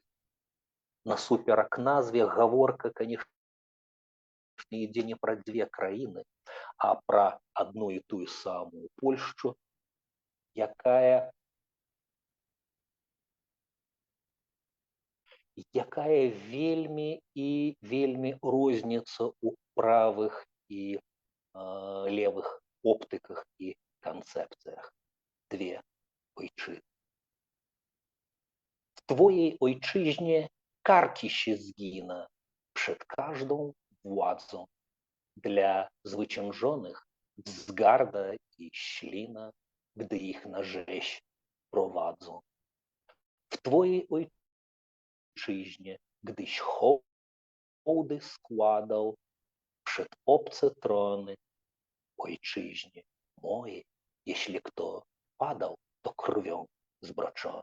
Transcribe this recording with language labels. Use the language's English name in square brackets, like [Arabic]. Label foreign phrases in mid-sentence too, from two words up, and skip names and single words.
[Belarusian] Насуперак назве гаворка, канешне, ідзе не пра дзве краіны, а пра адну і тую самую Польшчу, якая вельмі і вельмі розніцца ў правых і левых оптыках і канцэпцыях. [Polish] Dwie ojczyzny. W twojej ojczyźnie karki się zgina przed każdą władzą. Dla zwyciężonych wzgarda i ślina, gdy ich na rzeź prowadzą. W twojej ojczyźnie, gdyś hołdy składał przed obce trony, ojczyźnie mojej, jeśli kto padał, to krwią zbroczony.